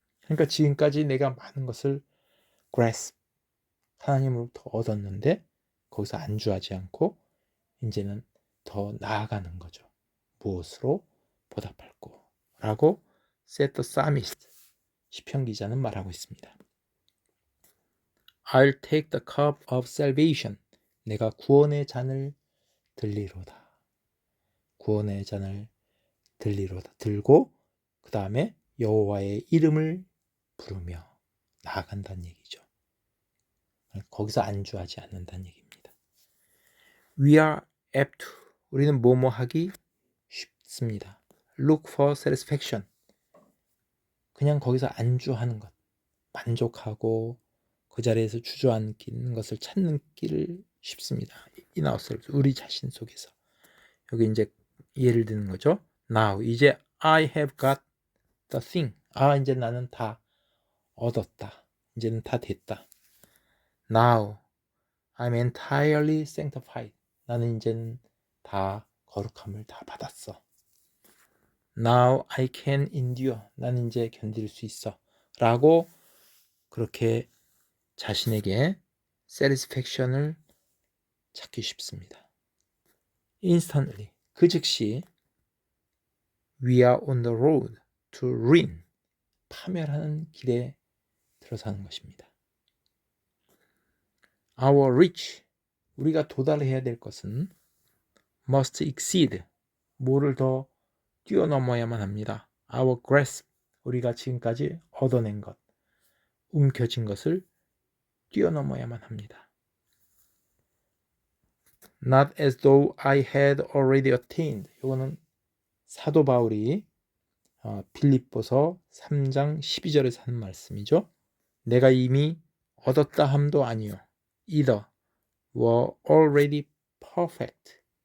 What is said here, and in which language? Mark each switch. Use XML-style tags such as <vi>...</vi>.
<ko>그러니까 지금까지 내가 많은 것을 grasp 하나님으로부터 얻었는데 거기서 안주하지 않고 이제는 더 나아가는 거죠. 무엇으로 보답할꼬 라고</ko> <en>said the psalmist</en> <ko>시편 기자는 말하고 있습니다.</ko> <en>I'll take the cup of salvation.</en> <ko>내가 구원의 잔을 들리로다. 구원의 잔을 들리로다. 들고 그 다음에 여호와의 이름을 부르며 나아간다는 얘기죠. 거기서 안주하지 않는다는 얘기입니다.</ko> <en>We are apt to.</en> <ko>우리는 뭐뭐 하기 쉽습니다.</ko> <en>Look for satisfaction.</en> <ko>그냥 거기서 안주하는 것. 만족하고 그 자리에서 주저앉는 것을 찾는 길을 쉽습니다.</ko> <en>In ourselves.</en> <ko>우리 자신 속에서. 여기 이제 예를 드는 거죠.</ko> <en>Now.</en> <ko>이제</ko> <en>I have got the thing.</en> <ko>이제 나는 다 얻었다. 이제는 다 됐다. Now.</ko> <en>I'm entirely sanctified.</en> <ko>나는 이제는 다 거룩함을 다 받았어.</ko> <en>Now I can endure.</en> <ko>나는 이제 견딜 수 있어. 라고 그렇게 자신에게 satisfaction을 찾기 쉽습니다.</ko> <en>Instantly.</en> <ko>그 즉시</ko> <en>we are on the road to ruin.</en> <ko>파멸하는 길에 들어서는 것입니다.</ko> <en>Our reach.</en> <ko>우리가 도달해야 될 것은</ko> <en>must exceed.</en> <ko>뭐를 더 뛰어넘어야만 합니다.</ko> <en>Our grasp.</en> <ko>우리가 지금까지 얻어낸 것, 움켜쥔 것을 뛰어넘어야만 합니다.</ko> <en>Not as though I had already attained.</en> <ko>이거는 사도 바울이 빌립보서 3장 12절에서 하는 말씀이죠. 내가 이미 얻었다 함도 아니요.</ko> <en>Either were already perfect.</en>